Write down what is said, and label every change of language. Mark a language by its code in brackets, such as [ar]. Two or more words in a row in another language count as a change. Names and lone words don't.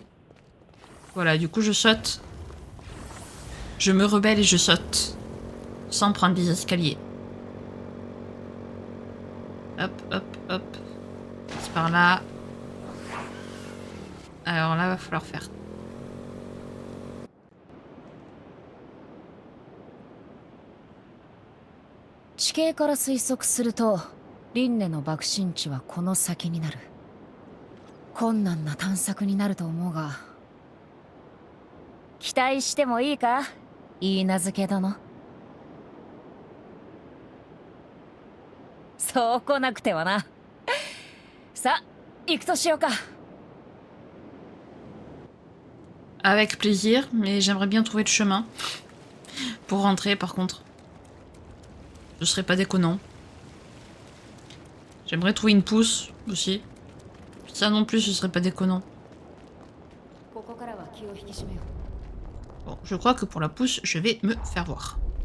[fr] Voilà, du coup, je saute. Je me rebelle et je saute. Sans prendre des escaliers. Hop, hop, hop. C'est par là. Alors là, va falloir faire. [ja] 地形から推測すると、リンネの爆心地はこの先になる。困難な探索になると思うが、期待してもいいか、許嫁殿。そう来なくてはな。さあ、行くとしようか。 [fr] Avec plaisir, mais j'aimerais bien trouver le chemin. Pour rentrer, par contre. Ce serait pas déconnant. J'aimerais trouver une pousse, aussi. Ça non plus, ce serait pas déconnant. Bon, je crois que pour la pousse, je vais me faire voir.